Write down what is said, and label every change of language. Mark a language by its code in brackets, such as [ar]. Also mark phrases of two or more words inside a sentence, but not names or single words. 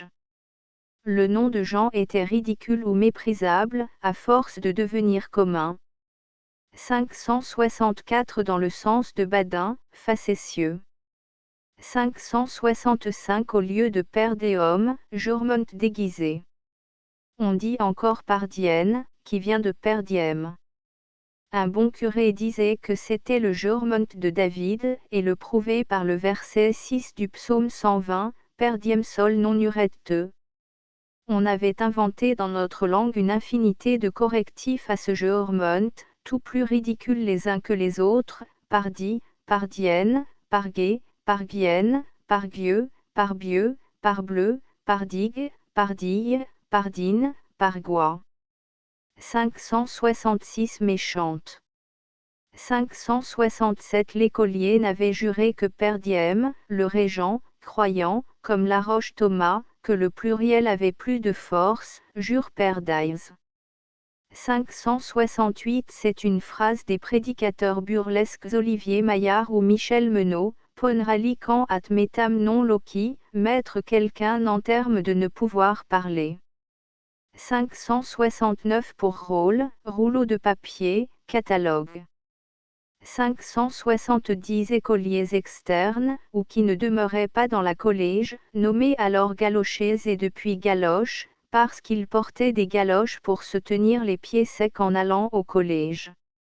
[fr] Le nom de Jean était ridicule ou méprisable, à force de devenir commun. 564 Dans le sens de badin, facétieux. 565 Au lieu de père des hommes, Jourmont déguisé. On dit encore pardienne, qui vient de [la] per diem. [fr] Un bon curé disait que c'était le Jourmont de David, et le prouvait par le verset 6 du psaume 120, [la] per diem sol non uret te. [fr] On avait inventé dans notre langue une infinité de correctifs à ce Jourmont, tout plus ridicules les uns que les autres, pardi, pardienne, parguet, parguienne, parguieux, parbieux, parbleu, pardigue, pardille, pardine, pargois. 566 Méchante. 567 L'écolier n'avait juré que [la] per diem, [fr] le régent, croyant, comme Laroche Thomas, que le pluriel avait plus de force, [la] jure per dies. [fr] 568 C'est une phrase des prédicateurs burlesques Olivier Maillard ou Michel Menot, [la] Ponralikan at metam non loci, [fr] mettre quelqu'un en termes de ne pouvoir parler. 569 pour rôle, rouleau de papier, catalogue. 570 écoliers externes, ou qui ne demeuraient pas dans la collège, nommés alors galochés et depuis galoches, parce qu'ils portaient des galoches pour se tenir les pieds secs en allant au collège.